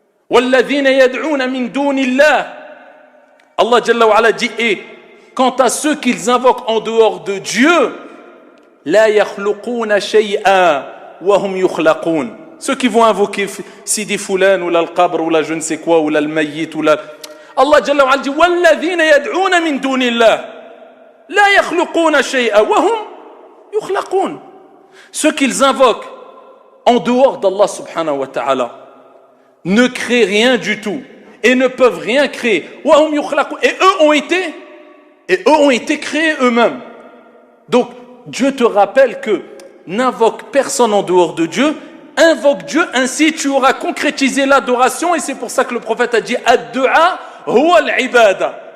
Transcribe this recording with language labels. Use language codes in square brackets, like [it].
[ar] وَالَّذِينَ يَدْعُونَ مِن دُونِ اللَّهِ. [fr] Allah Jalla wa Ala dit, et quant à ceux qu'ils invoquent en dehors de Dieu, [ar] لَا يَخْلُقُونَ شَيْئًا وَهُمْ يُخْلَقُونَ. [fr] Ceux qui vont invoquer Sidi Fulan ou l'Al-Qabr ou la je ne sais quoi ou l'Al-Mayyit ou la... [ar] Allah Jalla wa Ala dit وَالَّذِينَ يَدْعُونَ مِن دُونِ اللَّهِ لَا يَخْلُقُونَ شَيْئًا وَهُمْ يُخْلَقُونَ. [fr] Ceux qu'ils invoquent en dehors d'Allah subhanahu wa ta'ala ne créent rien du tout et ne peuvent rien créer. [ar] وَهُمْ يُخْلَقُونَ. [fr] Et eux ont été créés eux-mêmes. Donc Dieu te rappelle que n'invoque personne en dehors de Dieu, invoque Dieu, ainsi tu auras concrétisé l'adoration. Et c'est pour ça que le prophète a dit [ar] ad-du'a huwa al-ibada.